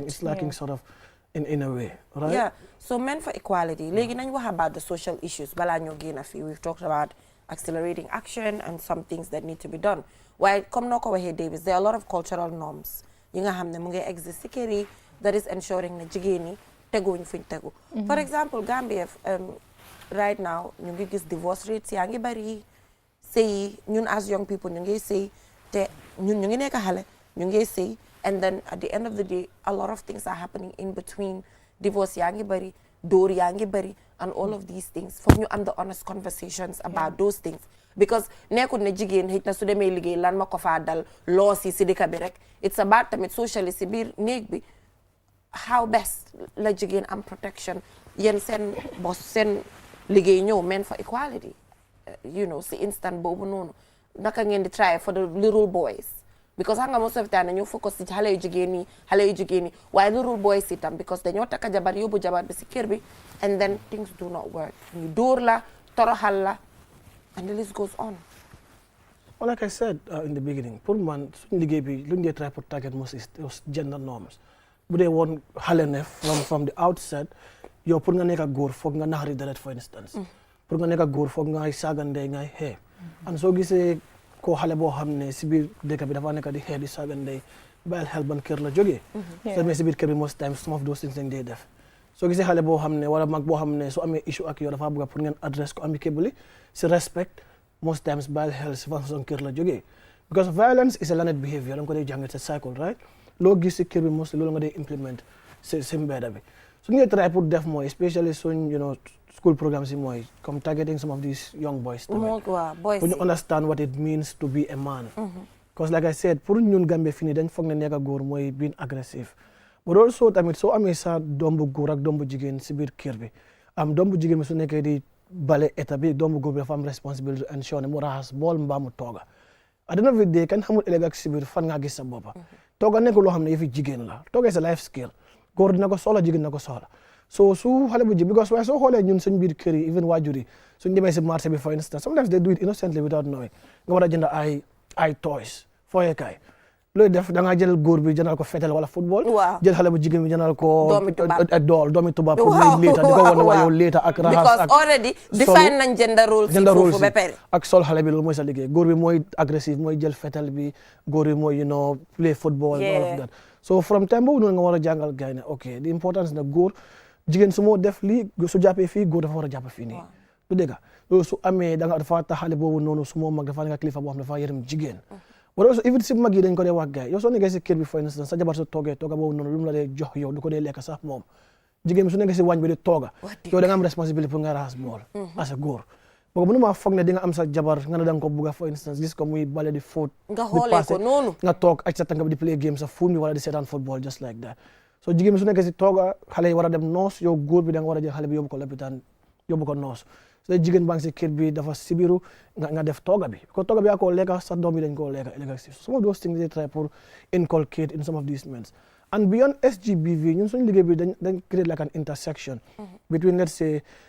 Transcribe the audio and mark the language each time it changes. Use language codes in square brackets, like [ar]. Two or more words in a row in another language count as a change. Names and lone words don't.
[en] It's lacking sort of in a way, right? Yeah, so men for equality, what about the social issues? We've talked about accelerating action and some things that need to be done. While Davis, there are a lot of cultural norms. Exist that is ensuring that [wo] jigeni teguñ fuñ tegu. [en] For example, Gambia right now [wo] ñu ngi gis [en] divorce rates [wo] yaa ngi bari, sëy ñun [en] as young people [wo] ñu ngi sëy te ñun ñu ngi nekk xale ñu ngi sëy, [en] and then at the end of the day a lot of things are happening in between. [wo] Divorce yaa ngi bari, dóor yaa ngi bari, [en] and all of these things. [wo] Foog ñu am [en] the honest conversations about those things, because [wo] nekkul ne jigéen xëy na su demee liggéey lan ma ko faa dal loo si dëkk bi rek. [en] It's about [wo] tamit socially si biir néeg bi [en] how best [wo] la jigéen am protection. Yéen seen boss seen liggéey ñëw [en] men for equality you know [wo] si instant boobu noonu naka ngeen di [en] try for the little boys because [wo] xam nga [en] most of the time [wo] dañoo focus ci xale yu jigéen yi waaye [en] little boys [wo] itam because dañoo takka jabar yóbbu jabar bi si kër bi [en] and then things do not work [wo] ñu dóor la toroxal la [en] and the list goes on. Well, like I said in the beginning, [wo] pour man suñu liggéey bi lu ñu try pour [en] target most is gender norms. [wo] Bu dee woon xale ne [en] from the outset [wo] yow pour nga nekk ak góor foog nga naxari deret [en] for instance. [wo] Pour nga nekk ak góor foog ngay saagandee ngay xee. And soo gisee ko xale boo xam ne si biir dëkk bi dafa nekk di xee di saagandee bàyyil xel ban kër la jógee. So mais si biir kër bi [en] most times some of those things [wo] lañ dee def. Soo gisee xale boo xam ne wala mag boo xam ne su amee issue ak yow dafa bëgg pour ngeen address ko amicably si respect [en] most times [wo] bàyyil xel si façon kër la jógee. [en] Because violence is a learned behavior [wo] da nga ko dee jàng sa [en] cycle right. [wo] Loo gis si kër bi mostly loolu nga dee implement si mbedda bi. [en] So ñu try [wo] pour def mooy [en] especially suñ school programmes [wo] yi mooy comme [en] targeting some of these young boys. Pour ñu understand what it means to be a man. Because like I said [wo] pour ñun Gambia fii nii dañ foog ne nekk a góor mooy [en] being aggressive. But also [wo] tamit soo amee sa doom bu góor ak doom bu jigéen si biir kër bi doom bu jigéen bi su nekkee di bale état bi doom bu góor bi dafa am responsibility [en] to ensure [wo] ne mu raxas bool mbaa mu tooga. [en] At the end of the day [wo] kan xamul ëllëg ak si biir fan nga gis sa boppa. Tooga nekk loo xam ne yëfi jigéen la tooga sa [en] life skill [wo] góor dina ko soxla jigéen dina ko soxla. So su xale bu jigéen because waaye soo xoolee ñun suñ biir kër yi even waajur yi suñ demee si marché bi [en] for instance sometimes they do it innocently without knowing [wo] nga war a jënd ay toys fooyekaay looy def da ngaa jël góor bi jëndal ko fetel wala football jël xale bu jigéen bi jëndal ko doomi tubaab pour muy léeta di ko wane waa yow léeta ak raxas [en] because already define nañ gender role [wo] foofu ba pare ak sol xale bi loolu mooy sa liggéey góor bi mooy agressive mooy jël fetel bi góor bi mooy [en] play football all of that so from time [wo] boobu noonu nga war a jàngal gars yi ne [en] ok the importance [wo] na góor jigéen su moo def lii su jàppee fii góor dafa war a jàpp fii nii du dégg loolu su amee da nga dafa tax xale boobu noonu su moo mag dafa nekk kilifa boo xam dafa yërëm jigéen [en] but also even [wo] si mag yi dañ ko dee wax gaay yow soo nekkee si kër bi [en] for instance [wo] sa jabar su toogee tooga boobu noonu lu mu la dee jox yow du ko dee lekk sax moom jigéen bi su nekkee si wàñ bi di tooga yow da nga am responsabilité pour nga raxas bool [en] as a [wo] góor boo mënu maa foog ne di nga am sa jabar nga ne da nga ko bugga [en] for instance [wo] gis ko muy bale di fóot nga xoolee ko noonu nga toog ak sa tànk bi di [en] play game [wo] sa fuun bi wala di seetaan football [en] just like that so [wo] jigéen bi su nekkee si tooga xale yi war a dem noos yow góor bi da nga war a jël xale bi yóbbu ko lopitaan yóbbu ko noos so jigéen baa ngi si kër bi dafa sibiru nga def tooga bi ko tooga bi yaa ko lekka sa doom yi dañ koo lekka ëllëg [en] some of those things they try [wo] pour [en] inculcate in some of these men and beyond SGBV [wo] ñun suñu liggéey bi dañ [en] create like an intersection between let's say